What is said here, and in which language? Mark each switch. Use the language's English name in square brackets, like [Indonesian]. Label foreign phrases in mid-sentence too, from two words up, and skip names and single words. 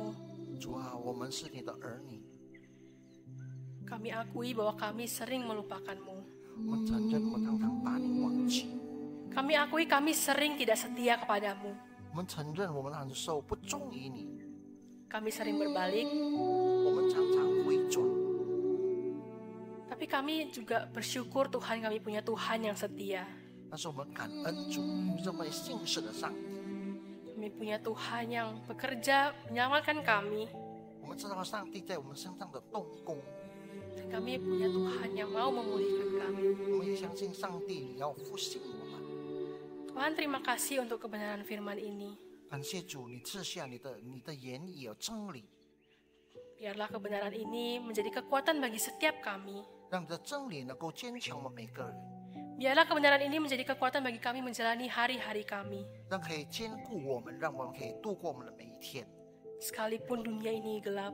[Chinese] 主啊，我们是你的儿女， [Indonesian] Kami akui bahwa kami sering melupakan-Mu. [Chinese] 我们承认我们常常把你忘记， [Indonesian] Kami akui kami sering tidak setia kepadamu. [Chinese] 我们承认我们很多时候不忠于你， [Indonesian] Kami sering berbalik, [Chinese] 我们常常回转。 [Indonesian] tapi kami juga bersyukur Tuhan kami punya Tuhan yang setia. [Chinese] 但是我们感恩主，你这么信实的上帝。 [Indonesian] Kami punya Tuhan yang bekerja menyelamatkan kami. [Chinese] 我们知道上帝在我们身上的动工， [Indonesian] Dan kami punya Tuhan yang mau memulihkan kami. [Chinese] 我们也相信上帝你要复兴我们。 [Indonesian] Tuhan, terima kasih untuk kebenaran firman ini. [Chinese] 感谢主，你赐下你的言语有真理， [Indonesian] Biarlah kebenaran ini menjadi kekuatan bagi setiap kami. [Chinese] 让你的真理能够坚强我们每个人， [Indonesian] Biarlah kebenaran ini menjadi kekuatan bagi kami menjalani hari-hari kami. [Chinese] 让可以兼顾我们，让我们可以度过我们的每一天。 [Indonesian] Sekalipun dunia ini gelap,